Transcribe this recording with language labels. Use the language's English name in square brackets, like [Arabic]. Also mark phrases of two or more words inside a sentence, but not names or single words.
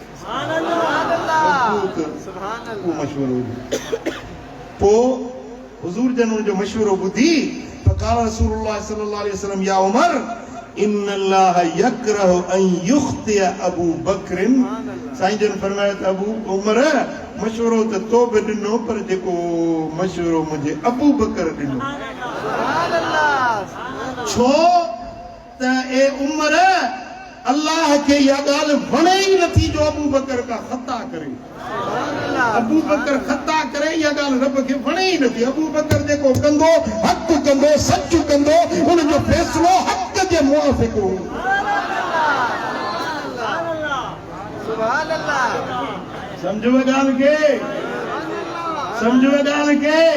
[Sindhi] उहो मशवरो पोइ हुज़ूर जन उनजो मशवरो ॿुधी [Arabic] فقال رسول الله صلى الله عليه وسلم يا عمر إن الله يكره أن يخطئ أبو بكر [Sindhi] साईं जन फरमायो त अबू उमर मशवरो त तो बि ॾिनो पर जेको मशवरो मुंहिंजे अबू बकर ॾिनो छो त ए उमर अल्लाह के इहा ॻाल्हि वणे ई नथी जो अबू बकर का ख़ता करे अबू बकर ख़ता करे इहा ॻाल्हि रब खे वणे ई नथी अबू बकर जेको कंदो हक़ कंदो सच कंदो उनजो फ़ैसिलो हक़ जे मुआफ़िक़ हो समझो ॻाल्हि खे समझो ॻाल्हि खे